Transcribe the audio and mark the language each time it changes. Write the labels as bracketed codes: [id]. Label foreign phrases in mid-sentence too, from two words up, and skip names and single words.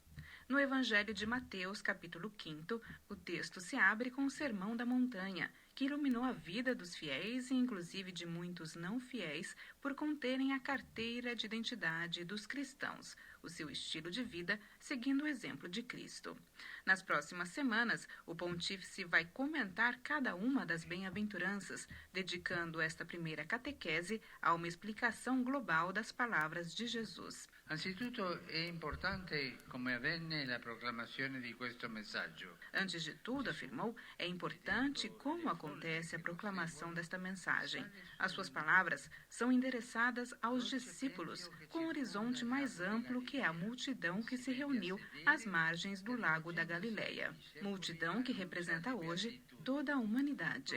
[pt] No Evangelho de Mateus, capítulo 5, o texto se abre com o Sermão da Montanha, que iluminou a vida dos fiéis e inclusive de muitos não fiéis por conterem a carteira de identidade dos cristãos, o seu estilo de vida seguindo o exemplo de Cristo. Nas próximas semanas, o pontífice vai comentar cada uma das bem-aventuranças, dedicando esta primeira catequese a uma explicação global das palavras de Jesus. [it] Anzitutto è importante come avvenne la proclamazione di questo messaggio. [pt] Antes de tudo, afirmou, é importante como acontece a proclamação desta mensagem. As suas palavras são endereçadas aos discípulos, com um horizonte mais amplo que é a multidão que se reuniu às margens do Lago da Galileia. Multidão que representa hoje toda a humanidade.